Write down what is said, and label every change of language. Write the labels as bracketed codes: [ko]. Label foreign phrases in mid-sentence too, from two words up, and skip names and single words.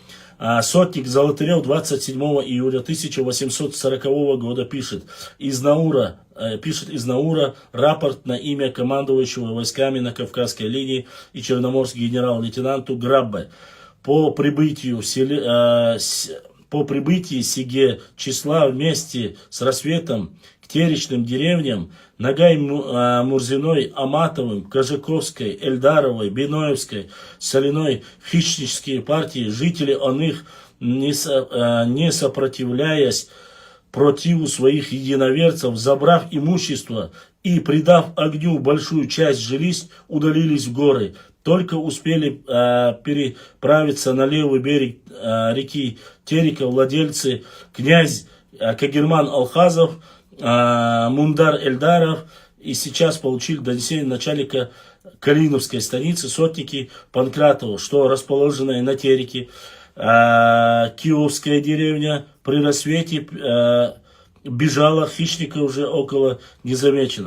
[ru] Сотник Золотырев 27 июля 1840 года пишет из Наура рапорт на имя командующего войсками на Кавказской линии и черноморскому генерал-лейтенанту Граббе. По прибытии сиге числа вместе с рассветом к теречным деревням Нагай Мурзиной, Аматовым, Кожаковской, Эльдаровой, Биноевской, Соляной хищнические партии, жители он их, не сопротивляясь противу своих единоверцев, забрав имущество и придав огню большую часть жилищ, удалились в горы. Только успели переправиться на левый берег реки Терека владельцы князь Кагерман Алхазов, Мундар Эльдаров, и сейчас получили донесение начальника Калиновской станицы сотники Панкратова, что расположенная на Тереке Киевская деревня при рассвете бежала, хищника уже около незамечено.